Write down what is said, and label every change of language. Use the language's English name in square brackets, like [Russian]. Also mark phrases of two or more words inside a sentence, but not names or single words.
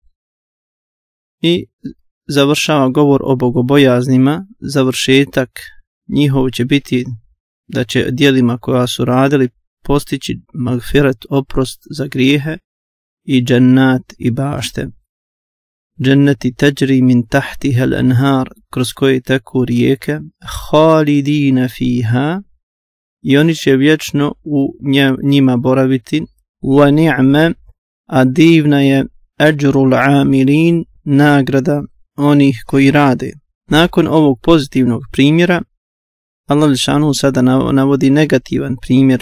[Bosnian] I završava govor o bogobojaznima, završetak njihov će biti da će djelima koja su radili postići magfirat, oprost za grijehe, i džennat, i bašte. [Arabic] Dženneti تجري من تحتها الأنهار, [Bosnian] kroz koje teku rijeke, [Arabic] خالدين فيها, [Bosnian] i oni će vječno u njima boraviti. [Arabic] ونعم, [Bosnian] a divna je [Arabic] أجر العاملين, [Bosnian] nagrada onih koji rade. Nakon ovog pozitivnog primjera, Allah dželešanu sada navodi negativan primjer.